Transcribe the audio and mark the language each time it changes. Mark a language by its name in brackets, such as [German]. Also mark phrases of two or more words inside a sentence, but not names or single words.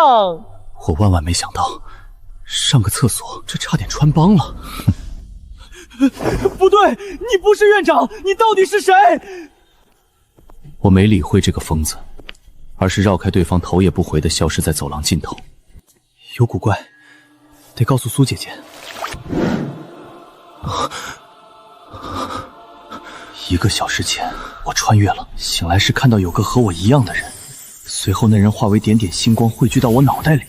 [Chinese] 我万万没想到，上个厕所这差点穿帮了。不对，你不是院长，你到底是谁？我没理会这个疯子，而是绕開對方，頭也不回地消失在走廊盡頭。有古怪，得告訴蘇姐姐。1個小時前，我穿越了，醒來時看到有個和我一樣的人，隨後那人化為點點星光匯聚到我腦袋裡。